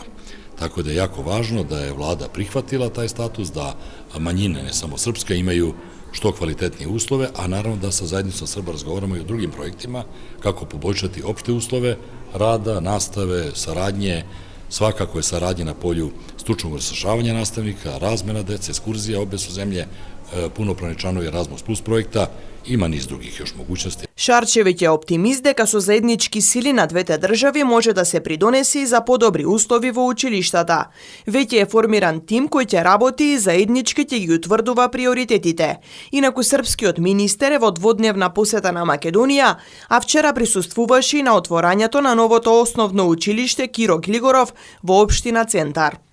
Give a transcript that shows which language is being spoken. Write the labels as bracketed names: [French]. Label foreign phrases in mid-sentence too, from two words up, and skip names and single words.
[Serbian] Tako da je jako važno da je vlada prihvatila taj status, da manjine, ne samo srpska, imaju što kvalitetnije uslove, a naravno da sa zajednicom Srba razgovaramo i o drugim projektima, kako poboljšati opšte uslove rada, nastave, saradnje, svakako je saradnje na polju stručnog usavršavanja nastavnika, razmena dece, ekskurzija, obe su zemlje punopravni članovi Erasmus Plus projekta, има низ других još mogućnosti. [Macedonian] Шарчевиќ е оптимист дека со заеднички сили на двете држави може да се придонеси за подобри услови во училиштата. Веќе е формиран тим кој ќе работи и заеднички ќе ги утврдува приоритетите. Инаку српскиот министер е во дводневна посета на Македонија, а вчера присуствуваше и на отворањето на новото основно училиште Киро Глигоров во општина Центар.